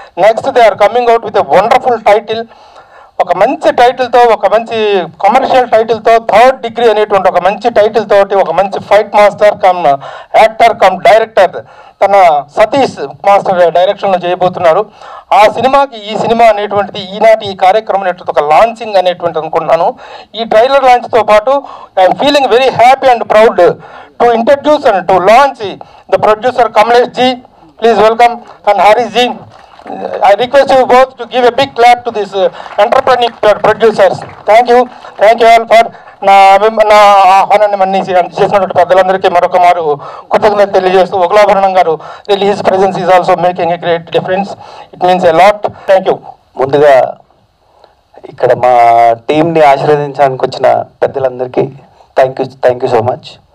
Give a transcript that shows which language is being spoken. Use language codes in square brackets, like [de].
[en] Next they are coming out with a wonderful title. [te] ఒక మంచి టైటిల్తో, ఒక మంచి కమర్షియల్ టైటిల్తో, 3rd డిగ్రీ అనేటువంటి ఒక మంచి టైటిల్ తోటి, ఒక మంచి fight master come actor come director తన సతీష్ మాస్టర్ డైరెక్షన్లో చేయబోతున్నారు. ఆ సినిమాకి ఈ సినిమా అనేటువంటిది ఈనాటి ఈ కార్యక్రమం అనేటువంటి ఒక లాంచింగ్ అనేటువంటి అనుకుంటున్నాను. ఈ ట్రైలర్ లాంచ్తో పాటు [en] I'm feeling very happy and proud to introduce and to launch the producer Kamlesh ji. Please welcome. And Harish ji, I request you both to give a big clap to these entrepreneur producers. Thank you all for [te] నా ఆహ్వానాన్ని మన్నించి చేసినటువంటి పెద్దలందరికీ మరొక మారు కృతజ్ఞత తెలియజేస్తూ, ఒకలాభరణం గారు [en] Really his presence is also making a great difference. It means a lot. Thank you. [te] ముందుగా ఇక్కడ మా టీంని ఆశీర్వదించడానికి వచ్చిన పెద్దలందరికీ [en] Thank you so much.